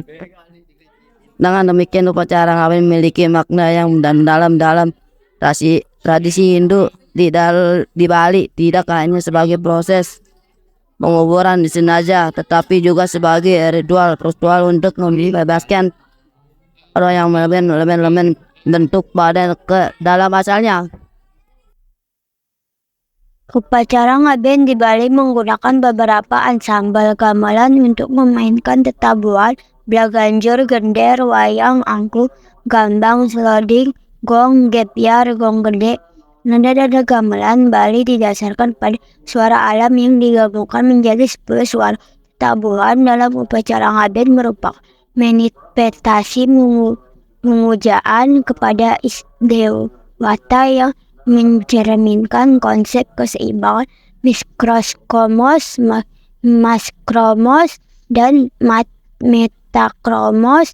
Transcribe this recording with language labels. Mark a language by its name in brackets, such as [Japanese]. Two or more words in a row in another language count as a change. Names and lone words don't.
[Indonesian] Dengan demikian, upacara ngaben memiliki makna yang dalam tradisi Hindu di Bali, tidak hanya sebagai proses penguburan di jenazah, tetapi juga sebagai ritual untuk membebaskan roh yang elemen bentuk badan ke dalam asalnya. Upacara ngaben di Bali menggunakan beberapa ansambel gamelan untuk memainkan tetabuhan, belaganjur, gender, wayang, angklung, gambang, seloding, gong, gebyar, gong gede. Nada-nada gamelan Bali didasarkan pada suara alam yang digabungkan menjadi 10 suara. Tetabuhan dalam upacara ngaben merupakan manifestasi pemujaan kepada Dewata yang mencerminkan konsep keseimbangan maskromos dan metakromos.